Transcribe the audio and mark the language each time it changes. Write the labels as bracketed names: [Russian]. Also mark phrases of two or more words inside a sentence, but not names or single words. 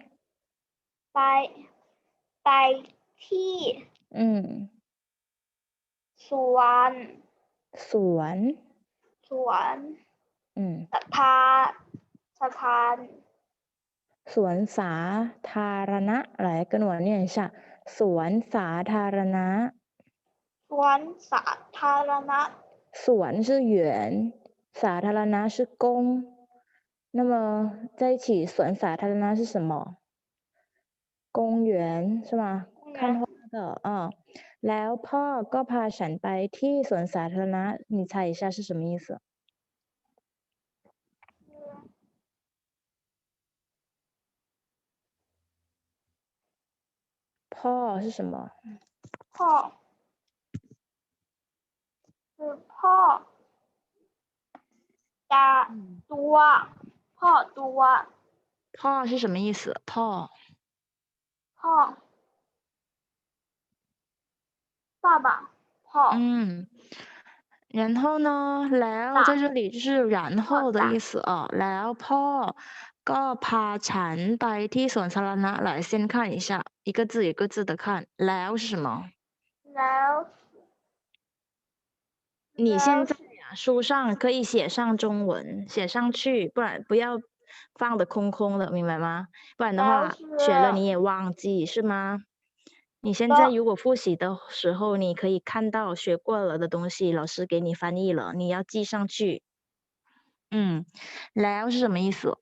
[Thai] ไปที่สวน สถาน สวนสาธารณะ [Chinese] 来跟我念一下 [Thai] สวนสาธารณะ สวนสาธารณะ [Chinese] สวน是园สาธารณะ是公那么在一起 [Thai] สวนสาธารณะ [Chinese] 是什么公园是吗看花的 [Thai] แล้วพ่อก็พาฉันไปที่สวนสาธารณะ [Chinese] 你猜一下是什么意思พ่อ是什么 [Thai] พ่อคือพ่อตัวพ่อตัว [Chinese] พ่อ是什么意思พ่อ 爸爸พ่อ 然后呢แล้ว在这里就是然后的意思 [Thai] แล้วพ่อก็พาฉันไปที่สวนสาธารณะ [Chinese] 来先看一下一个字一个字的看แล้ว是什么 [Thai] แล้ว [Chinese] 你现在书上可以写上中文写上去不然不要放的空空的明白吗不然的话学了你也忘记是吗你现在如果复习的时候你可以看到学过了的东西老师给你翻译了你要记上去แล้ว是什么意思